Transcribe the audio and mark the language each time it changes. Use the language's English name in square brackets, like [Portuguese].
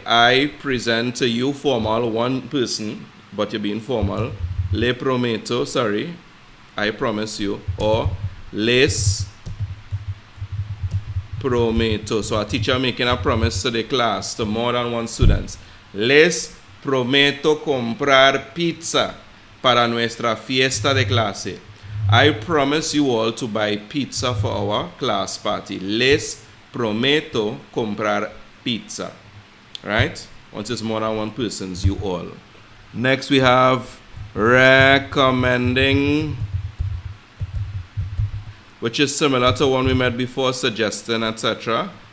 [English] I present to you, formal, one person, but you're being formal. [Spanish] Le prometo, [English] sorry, I promise you. Or [Spanish] les prometo. [English] So a teacher making a promise to the class, to more than one student. [Spanish] Les prometo comprar pizza para nuestra fiesta de clase. [English] I promise you all to buy pizza for our class party. [Spanish] Les prometo comprar pizza. [English] Right? Once it's more than one person's, you all. Next we have recommending, which is similar to one we met before, suggesting, etc.